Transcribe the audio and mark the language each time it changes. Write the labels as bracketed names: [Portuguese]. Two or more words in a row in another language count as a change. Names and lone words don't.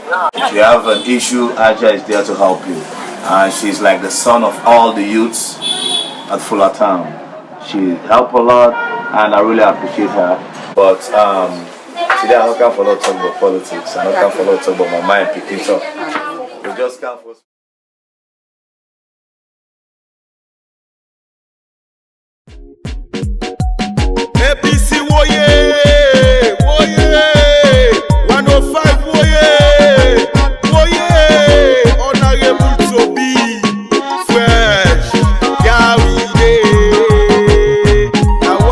[English] If you have an issue, HAJA is there to help you. And she's like the son of all the youths at Fullah town. She helped a lot, and I really appreciate her. But today I'm not going to talk about politics. I'm not going to talk about my mind picking up. We just can't for APC woye, woye, 105 woye, woye, honorable to be fresh, yeah we dey, na